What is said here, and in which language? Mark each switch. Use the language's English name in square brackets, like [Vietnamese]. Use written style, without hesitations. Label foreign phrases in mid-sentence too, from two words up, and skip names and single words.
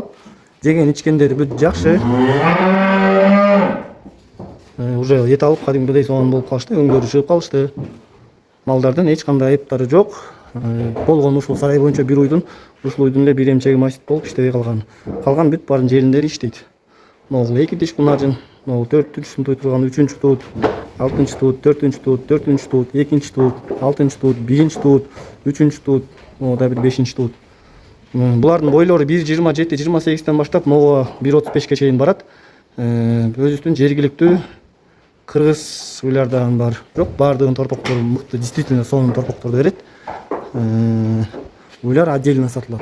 [Kyrgyz] Жеген ичкендери бүт жакшы. Уже эт алып кадимгидей сонун болуп калышты, өңдөрү чыгып калышты. Малдардын эч кандай айыптары жок. Болгон ушул сарай боюнча бир уйдун, ушул уйдун эле бир эмчеги масит болуп иштебей калган. Калган бүт баарын жериндери иштейт. Могул 2 диш кунажын, могул 4 дишин той турган 3-чү тут, 6-чы тут, 4-чү тут, 4-чү тут, 2-чи тут, 6-чы тут, 1-чи тут, 3-чү тут, могу да бир 5-чи тут. Булардын бойлору 1.27-28ден баштап могу 1.35ке чейин барат. Өзүбүздүн жергиликтүү кыргыз уйлардан бар. Жок, баардыгын торпоктору мыкты, действительно сонун торпокторду берет. Уйлар отдельно сатылат.